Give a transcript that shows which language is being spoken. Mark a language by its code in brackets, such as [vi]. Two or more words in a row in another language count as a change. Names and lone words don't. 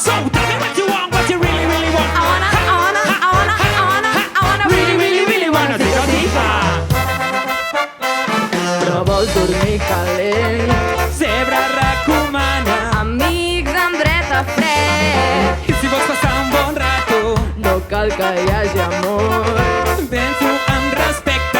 [en] So tell me what you want, what you really, really want. I wanna Really, really, really wanna see us in fun. [ca] Però vols dormir calent. Zebra recomana. Amics amb dret a fred. I si vols passar un bon rato, No cal que hi hagi amor. penso amb respecte.